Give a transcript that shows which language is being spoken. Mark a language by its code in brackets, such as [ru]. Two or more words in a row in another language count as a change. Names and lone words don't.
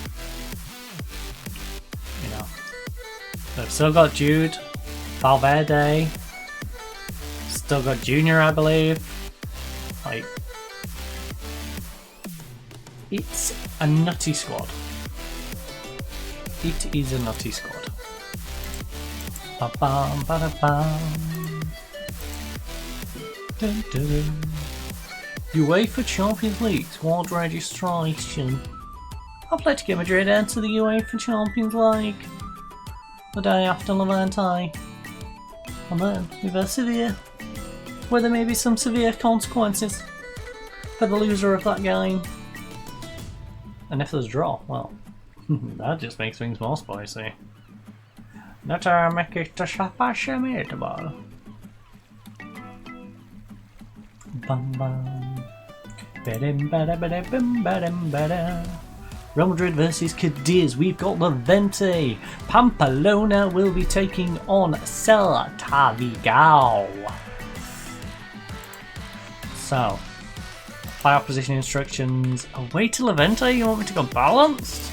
[en] You know, they've still got Jude, Valverde, still got Junior, I believe. Like, it's a nutty squad. It is a nutty squad. Ba-bam, ba-da-bam. Dun, dun, dun. UEFA Champions League squad registration. Atletico Madrid enter the UEFA Champions League the day after Levante. And then we verse Sevilla, where there may be some severe consequences for the loser of that game. And if there's a draw, well, that just makes things more spicy. Let's make it a meatball. Bum bum. Ba-dim, ba-da, ba-da, bum, ba-dim, ba-da. Real Madrid versus Cadiz. We've got Levante. Pamplona will be taking on Celta Vigo. So, player position instructions. Away to Levante. You want me to go balanced?